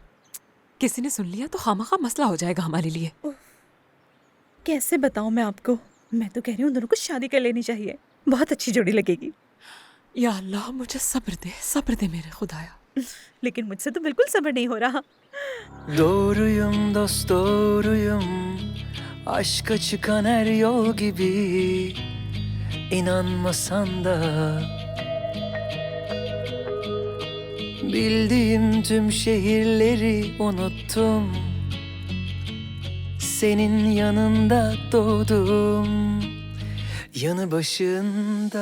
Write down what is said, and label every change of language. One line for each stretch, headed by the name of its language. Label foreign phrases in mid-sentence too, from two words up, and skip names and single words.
Urdu: کسی نے سن لیا تو خوامخواہ مسئلہ ہو جائے گا ہمارے لیے. کیسے بتاؤں میں آپ کو، میں تو کہہ رہی ہوں دونوں کو شادی کر لینی چاہیے، بہت اچھی جوڑی لگے گی. یا اللہ، مجھے صبر دے میرے خدایا. لیکن مجھ سے تو بالکل صبر نہیں ہو رہا.
Turkish: Doğruyum dost doğruyum, aşka çıkan her yol gibi, inanmasan da. Bildiğim tüm şehirleri unuttum, senin yanında doğdum, yanı başında.